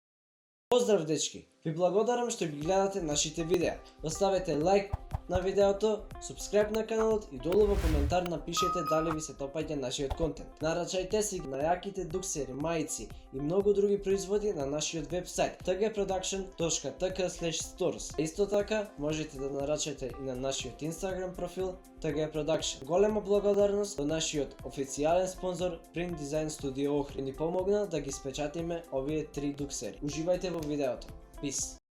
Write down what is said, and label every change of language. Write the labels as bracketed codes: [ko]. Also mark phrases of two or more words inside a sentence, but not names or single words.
[mk] Peace. Поздрав, дечки! Ви благодарам што ги гледате нашите видеа. Оставете лайк на видеото, субскрайб на каналот и долу во коментар напишете дали ви се допаѓа нашиот контент. Нарачајте си на јаките дуксери, мајци и многу други производи на нашиот вебсайт tgproduction.tk/stores. Исто така можете да нарачате и на нашиот Instagram профил tgproduction. Голема благодарност до нашиот официјален спонзор Print Design Studio Охрид, ни помогна да ги спечатиме овие 3 дуксери. Уживајте во видеото. Peace.